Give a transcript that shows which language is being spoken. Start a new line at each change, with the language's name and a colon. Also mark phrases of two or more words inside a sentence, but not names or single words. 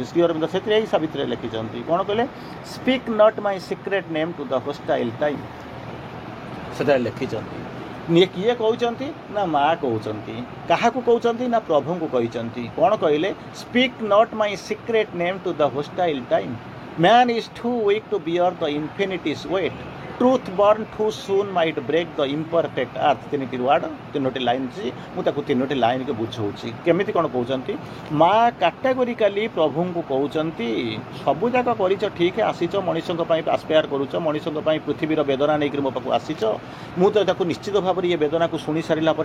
Odia: ଶ୍ରୀ ଅରବିନ୍ଦ ସେଥିରେ ଏଇ ସାବିତ୍ରୀରେ ଲେଖିଛନ୍ତି, କ'ଣ କହିଲେ?
English: Speak not my secret name to the hostile time.
Odia: ସେଥିରେ ଲେଖିଛନ୍ତି। କିଏ କହୁଛନ୍ତି ନା ମା କହୁଛନ୍ତି। କାହାକୁ କହୁଛନ୍ତି ନା ପ୍ରଭୁଙ୍କୁ କହିଛନ୍ତି। କ'ଣ କହିଲେ?
English: Speak not my secret name to the hostile time. Man is too weak to bear the infinity's weight. Truth born too soon might break the imperfect earth.
Odia: ତିନିଟି ୱାର୍ଡ଼ ତିନୋଟି ଲାଇନ୍ ଅଛି ମୁଁ ତାକୁ ତିନୋଟି ଲାଇନ୍କୁ ବୁଝାଉଛି କେମିତି କ'ଣ କହୁଛନ୍ତି ମା କାଟାଗୋରିକାଲି ପ୍ରଭୁଙ୍କୁ କହୁଛନ୍ତି ସବୁଯାକ କରିଛ ଠିକ୍ ଆସିଛ ମଣିଷଙ୍କ ପାଇଁ ଆସ୍ପେୟାର କରୁଛ ମଣିଷଙ୍କ ପାଇଁ ପୃଥିବୀର ବେଦନା ନେଇକରି ମୋ ପାଖକୁ ଆସିଛ ମୁଁ ତ ତାକୁ ନିଶ୍ଚିତ ଭାବରେ ଏ ବେଦନାକୁ ଶୁଣି ସାରିଲା ପରେ